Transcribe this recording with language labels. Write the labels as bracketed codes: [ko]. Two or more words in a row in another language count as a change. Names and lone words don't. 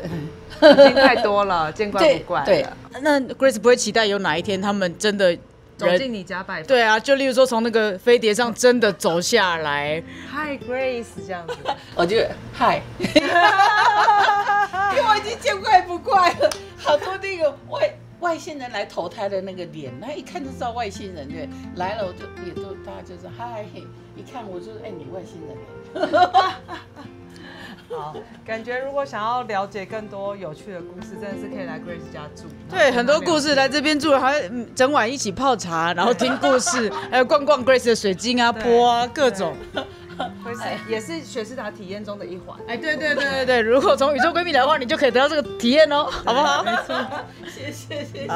[zh] 已經太多了，見怪不怪了。對，那 Grace 不會期待有哪一天他們真的走進你家拜訪？對啊，就例如說從那個飛碟上真的走下來，Hi Grace 這樣子，我就 Hi， 因為我已經見怪不怪了，好多那個外星人來投胎的那個臉，那一看就知道外星人對，來了我就也都大家就是嗨，一看我就是你外星人。好，感覺如果想要了解更多有趣的故事，真的是可以來 Grace 家住。對，很多故事來這邊住，還整晚一起泡茶，然後聽故事，還有逛逛 Grace 的水晶啊、波啊，各種。也是雪士達體驗中的一環。對，如果從宇宙閨蜜來的話，你就可以得到這個體驗哦，好不好？沒錯，謝謝。